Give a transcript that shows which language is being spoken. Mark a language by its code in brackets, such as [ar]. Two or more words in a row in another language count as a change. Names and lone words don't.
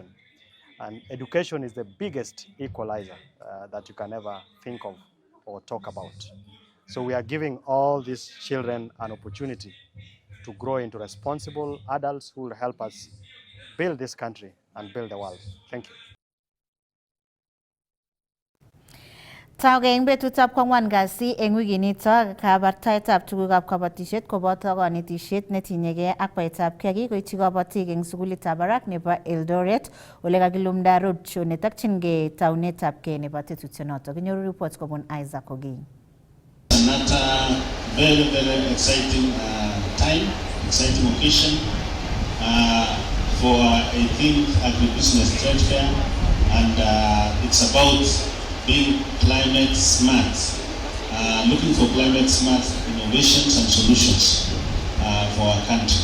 [en] And education is the biggest equalizer that you can ever think of or talk about. So we are giving all these children an opportunity to grow into responsible adults who will help us build this country and build the world. Thank you. [kln] Tauge eng betutab kwang'wan kasi eng wikinito kabartaetab tugukab kabatishet koboto konetishet netinyegei ak baetab kiagik koityi kabatik eng sukulitab barak nebo Eldoret ole kakilumda roadshow netokchingei taunetabkei nebo tetutyonoto. Kinyoru report kobun Isaac Ogei. [en] Another very exciting time, exciting occasion for I think Agribusiness Trade Fair, and it's about being climate smart, looking for climate smart innovations and solutions for our country.